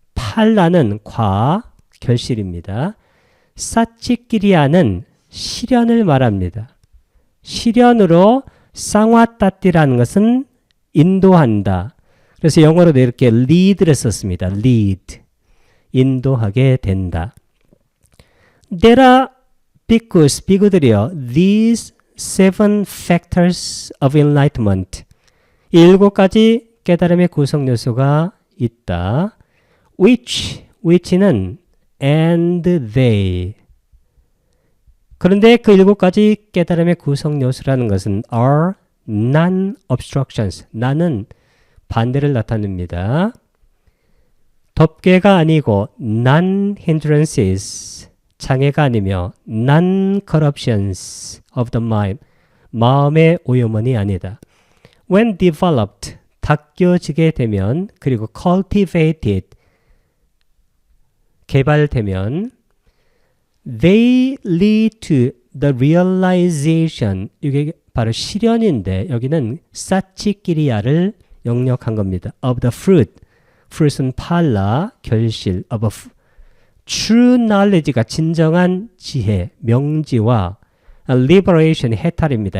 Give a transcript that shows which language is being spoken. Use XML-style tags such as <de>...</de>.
<ko>팔라는 결실입니다. 사치끼리야는 실현을 말합니다. 실현으로 쌍화따띠라는 것은 인도한다. 그래서 영어로도 이렇게 lead를 썼습니다. lead. 인도하게 된다.</ko> <en>There are</en> <ko>비구들이요.</ko> <en>These 7 factors of enlightenment.</en> <ko>7가지 깨달음의 구성 요소가 있다. which는</ko> <en>and they.</en> <ko>그런데 그 7가지 깨달음의 구성 요소라는 것은</ko> <en>are non-obstructions.</en> <ko>나는 반대를 나타냅니다. 덮개가 아니고</ko> <en>non-hindrances.</en> <ko>장애가 아니며</ko> <en>non-corruptions of the mind.</en> <ko>마음의 오염원이 아니다.</ko> <en>When developed.</en> <ko>닦여지게 되면 그리고 cultivated. 개발되면</ko> <en>they lead to the realization.</en> <ko>이게 바로 실현인데 여기는 사치끼리야를 영역한 겁니다.</ko> <en>Of the fruit.</en> <ko>fruit은 팔라, 결실.</ko> <en>of a true knowledge</en> <ko>가 진정한 지혜, 명지와 liberation, 해탈입니다.</ko>